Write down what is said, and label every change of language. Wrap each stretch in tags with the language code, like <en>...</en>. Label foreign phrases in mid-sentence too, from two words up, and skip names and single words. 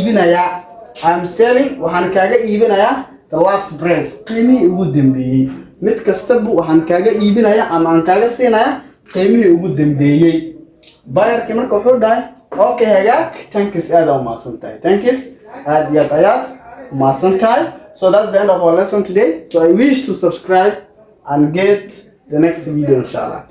<so>iibinayaa</so> <en>the last price</en> <so>qiimihii ugu dambeeyay mid kastaba waxaan kaaga iibinayaa ama aan kaaga siinayaa qiimihii ugu dambeeyay bayarkii marka wuxuu dhahay okay hagaag thanks aad u maasantahay thanks aad iyo aad maasantahay</so> <en>so that's the end of our lesson today so I wish to subscribe and get the next video</en> <so>inshallah.</so>